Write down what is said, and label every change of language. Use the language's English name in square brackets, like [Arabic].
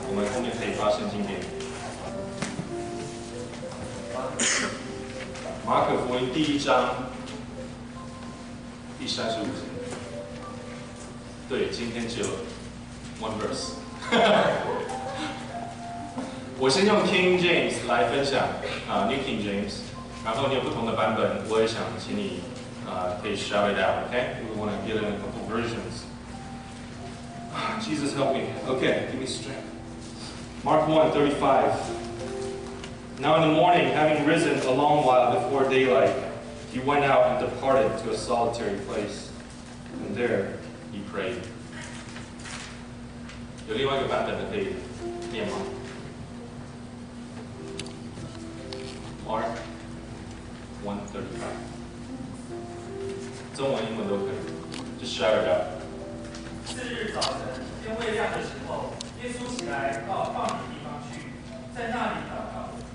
[Chinese] 我们后面可以发圣经给你。马可福音第1章第35节。对，今天只有 [English] one verse 。 [Chinese] 我先用 King James 来分享New King James。然后你有不同的版本，我也想请你可以 [English] shout it out, okay? We want to get in a couple versions. Jesus help me. Okay, give me strength. Mark 1:35. Now in the morning, having risen a long while before daylight, he went out and departed to a solitary place, and there he prayed. [Chinese] 有另外一个版本的可以念吗 ？Mark 1:35， 中文、英文都可以，就 [English] share it out。 [Chinese] 次日早晨，天未亮的时候，耶稣起来到旷野地方去，在那里祷告。